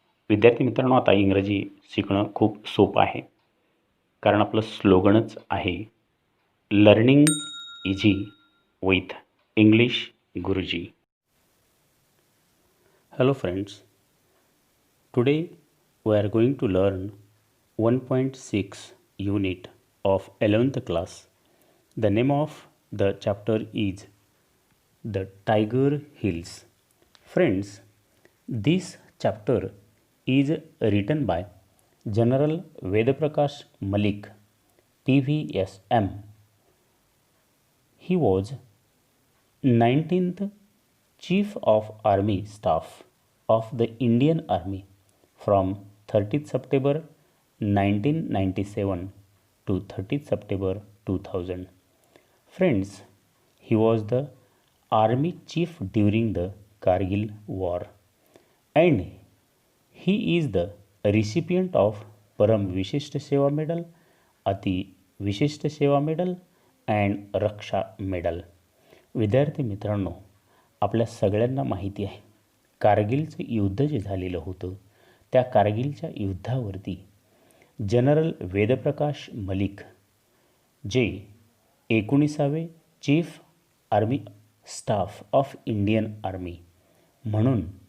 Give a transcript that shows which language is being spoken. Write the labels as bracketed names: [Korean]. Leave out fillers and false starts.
[Marathi] विद्यार्थी मित्रांनो, आता इंग्रजी शिकणं खूप सोपं आहे, कारण आपलं स्लोगनच आहे [English] Learning easy with English Guruji. Hello friends, today we are going to learn 1.6 unit of 11th class. The name of the chapter is The Tiger Hills. Friends, this chapter is written by General Vedaprakash Malik, PVSM. He was 19th Chief of Army Staff of the Indian Army from 30th September 1997 to 30th September 2000. Friends, he was the Army Chief during the Kargil War, and he is the recipient of Param Vishishta Seva Medal, Ati Vishishta Seva Medal and Raksha Medal. [Marathi] विद्यार्थी मित्रांनो, आपल्या सगळ्यांना माहिती आहे कारगिलचं युद्ध जे झालेलं होतं त्या कारगिलच्या युद्धावरती जनरल वेदप्रकाश मलिक जे 19वे chief army staff of Indian army म्हणून